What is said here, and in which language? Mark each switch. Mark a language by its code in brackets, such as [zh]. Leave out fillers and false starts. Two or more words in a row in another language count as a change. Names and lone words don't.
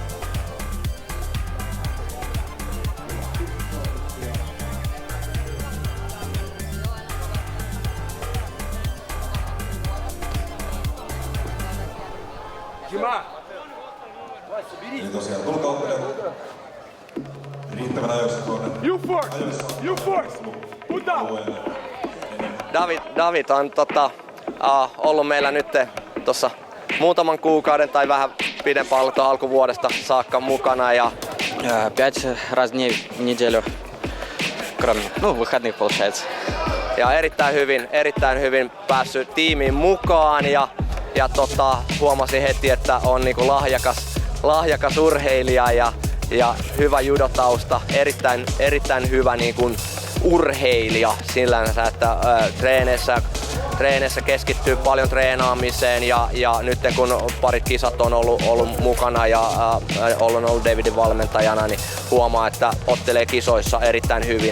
[fi] Eli tosiaan tulkauttelijat riittävän ajoissa tuonne alueelle. David on ollut meillä nyt tuossa muutaman kuukauden tai vähän pidempään ollut alkuvuodesta saakka mukana. Ja [ru] 5 раз в неделю, кроме, выходных получается. [fi] Ja erittäin hyvin päässyt tiimiin mukaan ja huomasin heti, että on niinku lahjakas urheilija ja hyvä judotausta, erittäin hyvä niinku urheilija sillänsä, että treeneissä keskittyy paljon treenaamiseen ja nyt kun parit kisat on ollut mukana ja on ollut Davidin valmentajana, niin huomaa, että ottelee kisoissa erittäin hyvin.